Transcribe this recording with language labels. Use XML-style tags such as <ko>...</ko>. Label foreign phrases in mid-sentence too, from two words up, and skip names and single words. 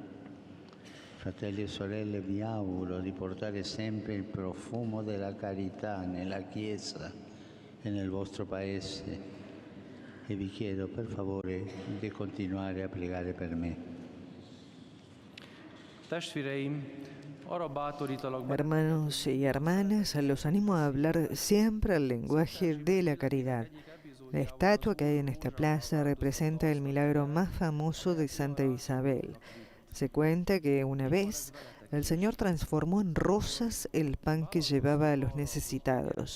<it>Fratelli e sorelle, vi auguro di portare sempre il profumo della carità nella Chiesa e nel vostro Paese e vi chiedo per favore di continuare a pregare per me.</it> <hu>Testvéreim, arra bátorítalak</hu> <es>Hermanos y hermanas, los animo a hablar siempre el lenguaje de la caridad. La estatua que hay en esta plaza representa el milagro más famoso de Santa Isabel. Se cuenta que una vez el Señor transformó en rosas el pan que llevaba a los necesitados.</es>